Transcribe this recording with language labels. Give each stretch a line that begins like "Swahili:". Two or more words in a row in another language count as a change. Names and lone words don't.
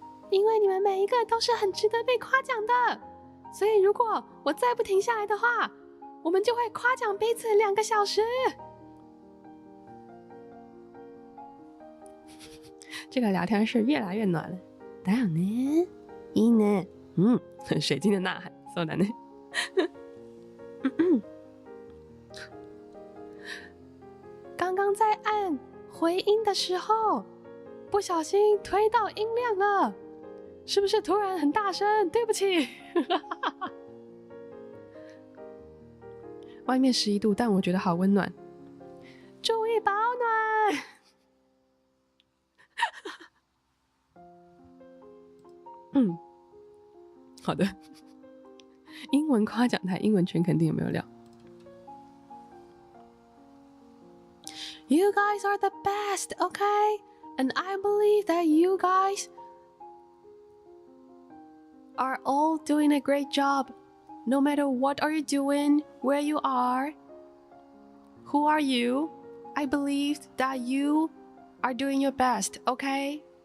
Chinese: 因为你们每一个都是很值得被夸奖的，所以如果我再不停下来的话，我们就会夸奖彼此2个小时。这个聊天室越来越暖了。
Japanese: だよね。いいね。
Chinese: 水晶的呐喊，
Japanese: そうだね。
Chinese: 刚刚在按回音的时候，不小心推到音量了，是不是突然很大声？对不起。外面11度，但我觉得好温暖。注意保暖。好的。英文夸奖台，英文全肯定有没有料？
English: You guys are the best, okay? And I believe that you guys are all doing a great job. No matter what are you doing, where you are, who are you, I believe that you are doing your best, okay?